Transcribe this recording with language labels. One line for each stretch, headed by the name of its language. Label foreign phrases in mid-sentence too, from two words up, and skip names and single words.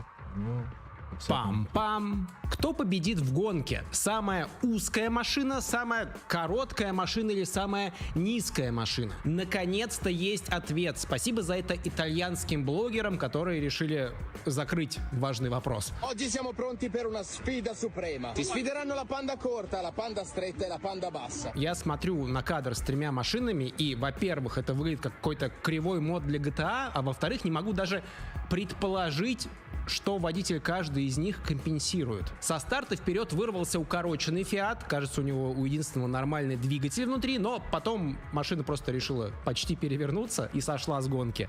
Russian: No. Пам-пам! Кто победит в гонке? Самая узкая машина, самая короткая машина или самая низкая машина? Наконец-то есть ответ. Спасибо за это итальянским блогерам, которые решили закрыть важный вопрос.
Italian: Oggi siamo pronti per una sfida suprema. Si sfideranno la panda corta, la panda stretta e la panda bassa.
Russian: Я смотрю на кадр с тремя машинами, и, во-первых, это выглядит как какой-то кривой мод для GTA, а во-вторых, не могу даже предположить, что водитель каждый из них компенсирует. Со старта вперед вырвался укороченный Фиат, кажется, у него у единственного нормальный двигатель внутри, но потом машина просто решила почти перевернуться и сошла с гонки.